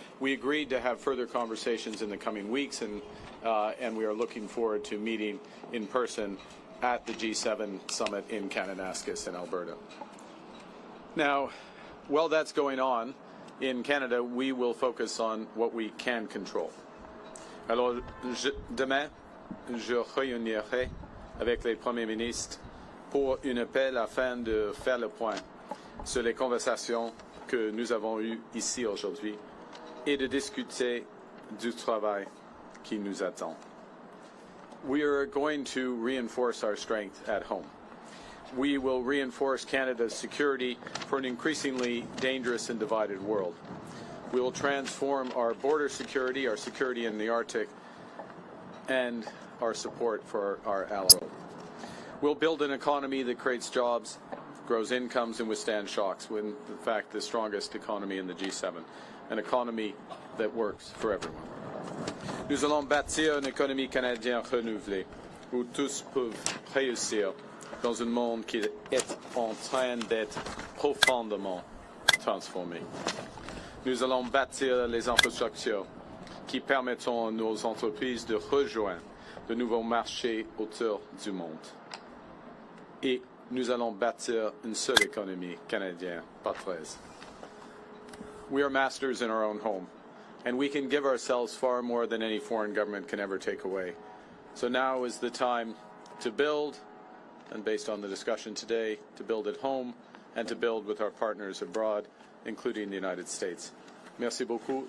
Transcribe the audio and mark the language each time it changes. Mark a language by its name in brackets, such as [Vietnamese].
[English] We agreed to have further conversations in the coming weeks, and we are looking forward to meeting in person at the G7 summit in Kananaskis in Alberta. Now, while that's going on, in Canada, we will focus on what we can control. [French] Alors, demain, je réunirai avec les premiers ministres pour un appel afin de faire le point sur les conversations que nous avons eues ici aujourd'hui et de discuter du travail qui nous attend. [English] We are going to reinforce our strength at home. We will reinforce Canada's security for an increasingly dangerous and divided world. We will transform our border security in the Arctic, and our support for our allies. We'll build an economy that creates jobs, grows incomes, and withstands shocks, when, in fact, the strongest economy in the G7, an economy that works for everyone. [French] Nous allons bâtir une économie canadienne renouvelée, où tous peuvent réussir dans un monde qui est en train d'être profondément transformé. Nous allons bâtir les infrastructures qui permettront à nos entreprises de rejoindre de nouveaux marchés autour du monde. Et nous allons bâtir une seule économie canadienne, pas 13. [English] We are masters in our own home, and we can give ourselves far more than any foreign government can ever take away. So now is the time to build, and based on the discussion today, to build at home and to build with our partners abroad, including the United States. [French] Merci beaucoup.